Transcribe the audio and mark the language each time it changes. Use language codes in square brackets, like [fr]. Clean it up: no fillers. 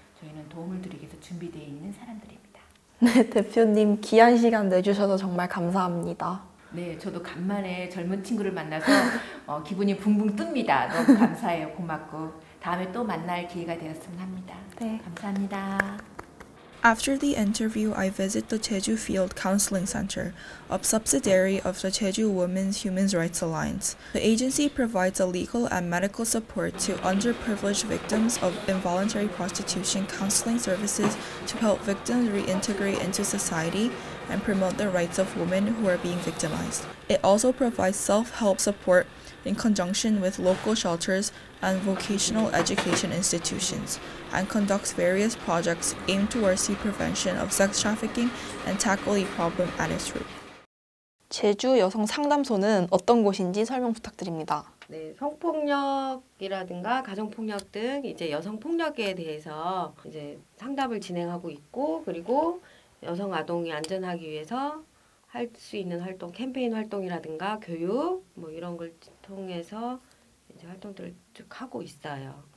[ko] 저희는 도움을 드리기 위해서 준비되어 있는 사람들입니다. 네, 대표님 귀한 시간 내주셔서 정말 감사합니다. 네, 저도 간만에 젊은 친구를 만나서 기분이 붕붕 뜹니다. 너무 감사해요. 고맙고 다음에 또 만날 기회가 되었으면 합니다. 네. 감사합니다. [en] After the interview, I visit the Jeju Field Counseling Center, a subsidiary of the Jeju Women's Human Rights Alliance. The agency provides a legal and medical support to underprivileged victims of involuntary prostitution counseling services to help victims reintegrate into society and promote the rights of women who are being victimized. It also provides self-help support in conjunction with local shelters and vocational education institutions, and conducts various projects aimed towards the prevention of sex trafficking and tackle the problem at its root. [ko] 제주 여성 상담소는 어떤 곳인지 설명 부탁드립니다. 네, 성폭력이라든가 가정폭력 등 이제 여성폭력에 대해서 이제 상담을 진행하고 있고, 그리고 여성 아동이 안전하기 위해서 할 수 있는 활동, 캠페인 활동이라든가 교육 뭐 이런 걸 통해서 이제 활동들을 쭉 하고 있어요.